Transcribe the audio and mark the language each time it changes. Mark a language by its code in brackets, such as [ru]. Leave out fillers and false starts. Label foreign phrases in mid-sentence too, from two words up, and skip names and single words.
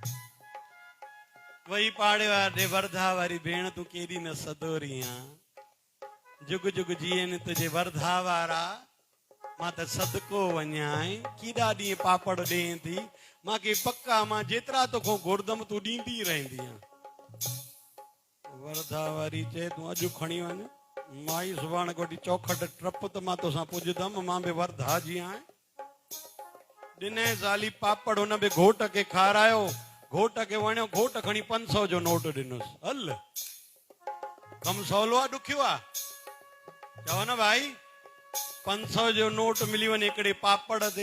[sd] वही पाड़े वारे वर्धा वारी भेण तूं केॾी न सदोरी आहीं, जुग जुग जीअनि तुंहिंजे वर्धा वारा, मां त सदको वञां, केॾा ॾींहं पापड़ ॾेई थी, मूंखे पक्का मां जेतिरा तोखां घुरदमि तूं ॾींदी रहंदी आहे। वर्धा वारी चए तूं अॼु खणी वञ, माई सुभाणे कोठी चौखट टप त मां तोसां पुॼंदमि, मां बि वर्धा जी आहियां। ॾिने ज़ाली पापड़, हुन बि घोट खे खारायो, घोट खे वणियो, घोट खणी 500 जो नोट ॾिनोसि। हल कमु सवलो आहे ॾुखियो आहे? चओ न भाई, 500 जो नोट मिली वञे हिकिड़े पापड़ ते।